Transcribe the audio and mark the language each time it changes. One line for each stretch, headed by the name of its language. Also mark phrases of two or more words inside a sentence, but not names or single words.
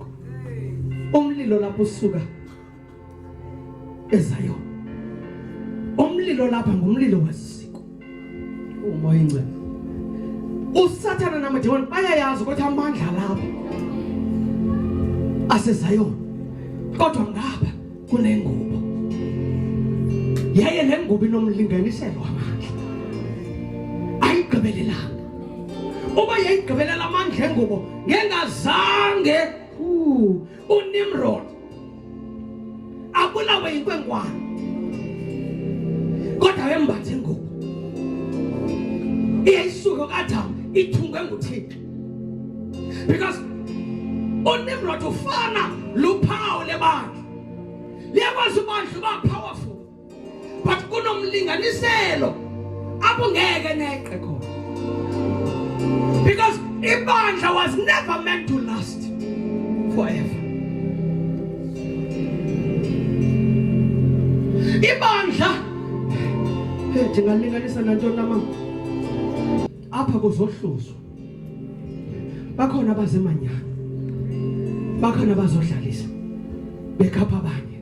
Xhosa: Umlilo lapho usuka ezayo, umlilo lapha ngumlilo wesiko. Umoya ingcwele usathana namademoni bayayazi ukuthi amandla lapha asezayo kodwa ngapha kunengubo. Yaye lengubo inomlinganiselo amandla ayigqibelelanga. Uba yayigqibelela amandla engubo ngengazange uNimrod abulawe inkwenkwana kodwa wembathe ingubo iyayisuka kaThamu ithungwe nguThixo because uNimrod ufana luphawu lebandla liyakwazi ubandla uba powerful but kunomlinganiselo apho ngeke neqe khona because ibandla
English: was never meant to last forever.
Xhosa: Ibandla ndingalinganisa nantoni mama apha kuzohluzwa bakhona abazemanyana bakhona abazodlalisa bekhapha abanye.